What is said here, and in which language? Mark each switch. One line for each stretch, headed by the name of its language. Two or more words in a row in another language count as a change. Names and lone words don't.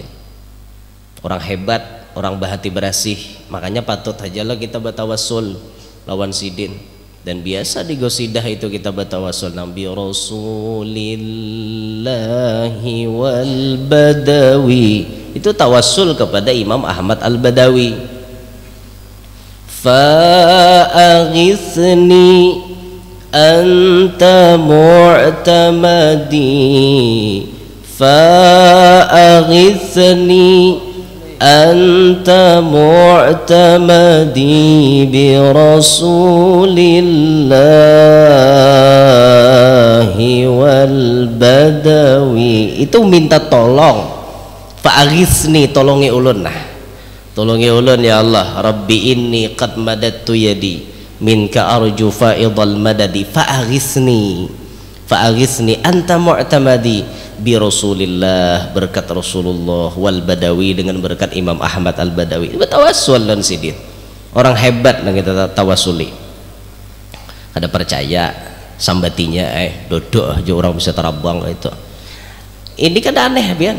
Banjar: Orang hebat, orang bahati berasih, makanya patut aja lah kita bertawassul lawan sidin.
Indonesian: Dan biasa di gosidah itu kita bertawassul Nabi
Arabic: رسول الله والبدوي,
Indonesian: itu tawassul kepada Imam Ahmad Al-Badawi.
Arabic: فأغثني أنت معتمدي، فأغثني أنت معتمدي برسول الله والبدوي.
Banjar: Itu minta tolong. Fa'aghithni, tolongi ulun nah, tolongi ulun ya Allah.
Arabic: ربي إني قد مددت يدي منك أرجو فيض المدد فأغثني، فأغثني أنت معتمدي برسول الله,
Indonesian: berkat Rasulullah,
Arabic: والبدوي,
Indonesian: dengan berkat Imam Ahmad al Badawi.
Banjar: Bertawassul dan sidin orang hebat yang kita tawasuli. Kada percaya sambatinya dodok aja orang bisa terabang itu. Ini kan aneh bian.